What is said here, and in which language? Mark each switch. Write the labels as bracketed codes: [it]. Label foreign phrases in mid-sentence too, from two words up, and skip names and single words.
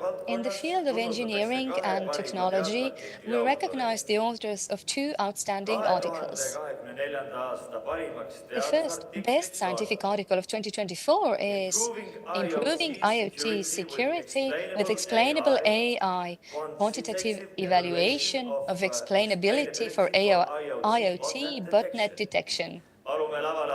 [en] In the field of [et] tunnustatakse [en] engineering [et] kahe [en] and [et] parima [en] technology, [et] teadusartikli [en] we recognize [et] autoreid. [en] the authors of two outstanding articles. [et] 2024. aasta parimaks [en] The first best [et] teadusartikliks on [en] scientific article of 2024 is Improving Improving IoT IoT Security Security with with Explainable Explainable AI, Quantitative Quantitative Evaluation Evaluation of of Explainability for Explainability for IoT IoT botnet Detection. detection. [et] palume lavale